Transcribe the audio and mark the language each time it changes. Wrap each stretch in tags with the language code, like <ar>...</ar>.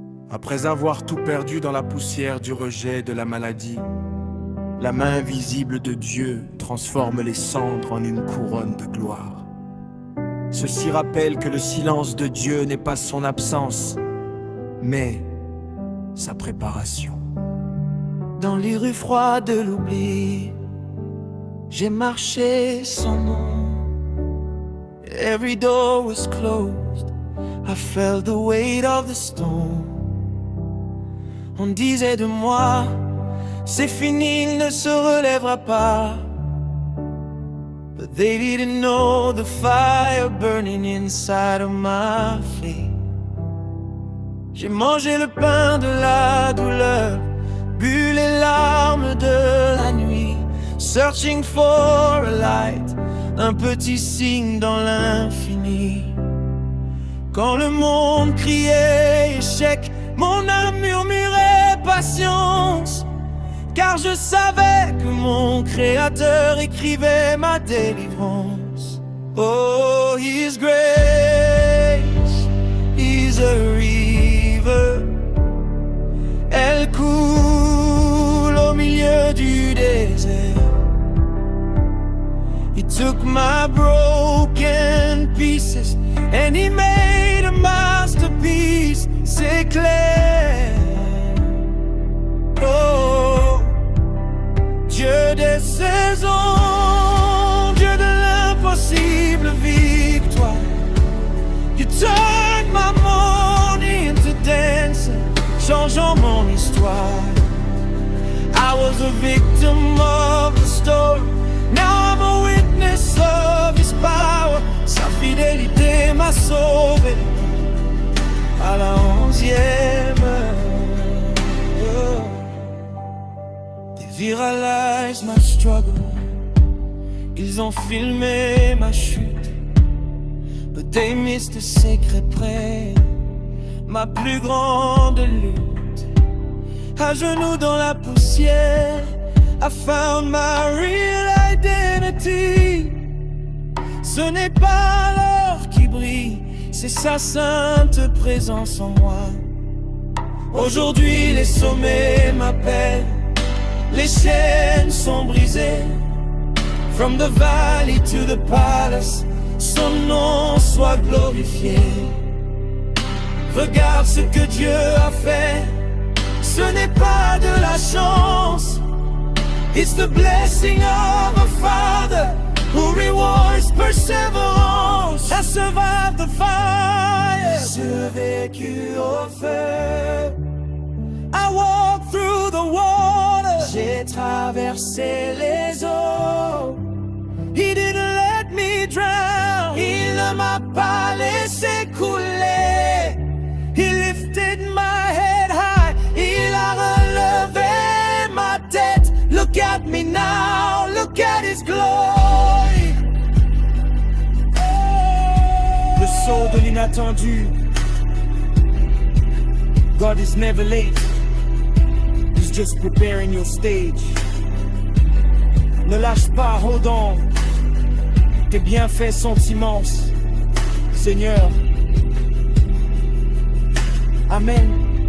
<fr>Après avoir tout perdu dans la poussière du rejet de la maladie, la main invisible de Dieu transforme les cendres en une couronne de gloire. Ceci rappelle que le silence de Dieu n'est pas son absence, mais sa préparation. Dans les rues froides de l'oubli, j'ai marché sans nom.</fr> <en>Every door was closed, I felt the weight of the stone.</en> <fr>On disait de moi, c'est fini, il ne se relèvera pas.</fr> <en>But they didn't know the fire burning inside of my faith.</en> <fr>J'ai mangé le pain de la douleur, bu les larmes de la nuit,</fr> <en>searching for a light,</en> <fr>un petit signe dans l'infini. Quand le monde criait échec, mon âme murmurait patience, car je savais que mon Créateur écrivait ma délivrance.</fr> <en>Oh, His grace is a river.</en> <fr>Elle coule au milieu du désert.</fr> <en>He took my broken pieces and He made a masterpiece.</en> <fr>C'est clair. Oh, Dieu des saisons, Dieu de l'impossible victoire.</fr> <en>You turned my mourning into dancing,</en> <fr>changeant mon histoire.</fr> <en>I was a victim of the story, now I'm a witness of His power.</en> <fr>Sa fidélité m'a sauvé à la 11e heure.</fr> <en>They viralised my struggle,</en> <fr>ils ont filmé ma chute,</fr> <en>but they missed the secret près,</en> <fr>ma plus grande lutte. À genoux dans la poussière,</fr> <en>I found my real identity.</en> <fr>Ce n'est pas l'or qui brille, c'est sa sainte présence en moi. Aujourd'hui les sommets m'appellent, les chaînes sont brisées.</fr> <en>From the valley to the palace,</en> <fr>son nom soit glorifié. Regarde ce que Dieu a fait, ce n'est pas de la chance.</fr> <en>It's the blessing of a Father who rewards perseverance. I survived the fire,</en> <fr>survécu au feu.</fr> <en>I walked through the water,</en> <fr>j'ai traversé les eaux.</fr> <en>He didn't let me drown,</en> <fr>il ne m'a pas laissé couler.</fr> <en>He lifted my head high,</en> <fr>il a relevé ma tête.</fr> <en>Look at me now, look at His glory.</en> <fr>Le saut de l'inattendu.</fr> <en>God is never late, He's just preparing your stage.</en> <fr>Ne lâche pas,</fr> <en>hold on.</en> <fr>Tes bienfaits sont immenses, Seigneur. Amen.</fr>